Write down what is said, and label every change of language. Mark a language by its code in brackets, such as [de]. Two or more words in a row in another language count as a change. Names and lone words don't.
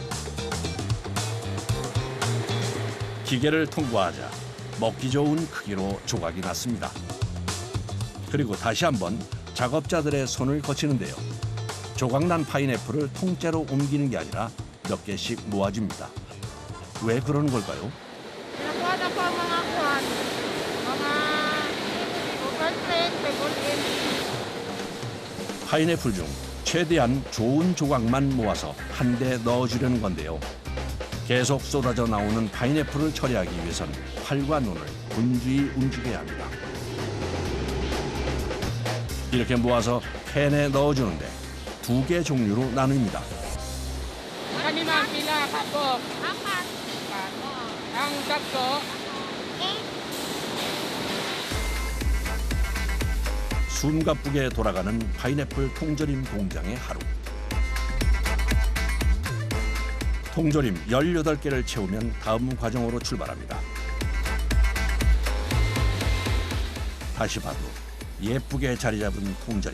[ko] 기계를 통과하자 먹기 좋은 크기로 조각이 났습니다. 그리고 다시 한번 작업자들의 손을 거치는데요. 조각난 파인애플을 통째로 옮기는 게 아니라 몇 개씩 모아줍니다. 왜 그러는 걸까요? [tl] Nakuha na po ang mga kwan, mga overprint, favorite. [ko] 파인애플 중 최대한 좋은 조각만 모아서 한 대 넣어주려는 건데요. 계속 쏟아져 나오는 파인애플을 처리하기 위해선 팔과 눈을 분주히 움직여야 합니다. 이렇게 모아서 팬에 넣어주는데 2개 종류로 나눕니다. [tl] Kanina [ceb] pila ka [tl] po? Apat. Ang tatlo? [ko] 숨가쁘게 돌아가는 파인애플 통조림 공장의 하루. 통조림 18개를 채우면 다음 과정으로 출발합니다. 다시 봐도 예쁘게 자리 잡은 통조림.